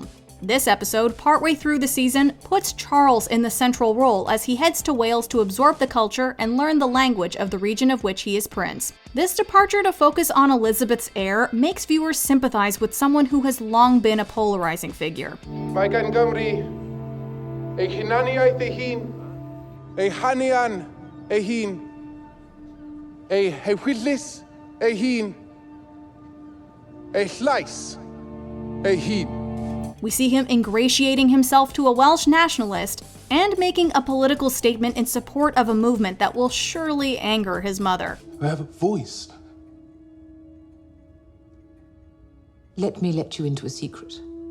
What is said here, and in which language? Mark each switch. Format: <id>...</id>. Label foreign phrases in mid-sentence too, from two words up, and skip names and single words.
<en>This episode, partway through the season, puts Charles in the central role as he heads to Wales to absorb the culture and learn the language of the region of which he is prince. This departure to focus on Elizabeth's heir makes viewers sympathize with someone who has long been a polarizing figure.</en> <cy>Mae gan Gymru ei hunaniaeth ei hun, ei hanian ei hun, ei hewyllis ei hun, ei llais ei hun.</cy> <en>We see him ingratiating himself to a Welsh nationalist and making a political statement in support of a movement that will surely anger his mother. I have a voice. Let me let you into a secret.</en>